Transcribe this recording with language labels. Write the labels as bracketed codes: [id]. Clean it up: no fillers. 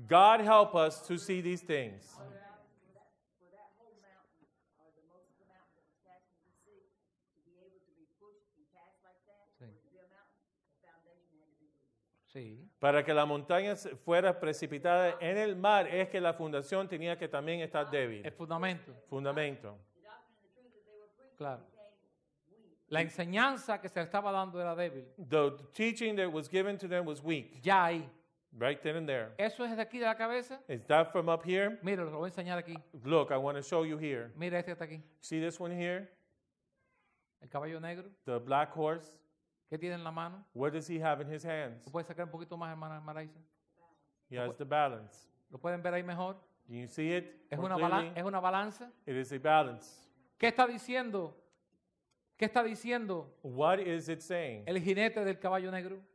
[en] God help us to see these things. For that whole mountain, or the most of the mountain that was cast into the sea, to be able to be pushed and cast like that, [es] Sí. [en] for it to be a mountain, the foundation had to be weak. [es] Sí. Para que la montaña fuera precipitada en el mar es que la fundación tenía que también estar débil. El fundamento. Fundamento. [en] The doctrine and the truth that they were preaching [es] Claro. [en] became weak. [es] La enseñanza que se le estaba dando era débil. [en] The teaching that was given to them was weak, [es] Ya ahí. [en] right then and there. [es] Eso es de aquí de la cabeza. [en] Is that from up here? [es] Mire, lo voy a enseñar aquí. [en] Look, I want to show you here. [es] Mira este que está aquí. [en] See this one here? [es] El caballo negro. [en] The black horse. [es] ¿Qué tiene en la mano? [en] What does he have in his hands? [es] ¿Lo puede sacar un poquito más, hermana Maraiza? [en] He has the balance. [es] ¿Lo pueden ver ahí mejor? [en] Do you see it? [es] Es [en] more [es] una, [en] clearly? [es] es una balanza. [en] It is a balance. [es] ¿Qué está diciendo? ¿Qué está diciendo [en] What is it saying? [es] el jinete del caballo negro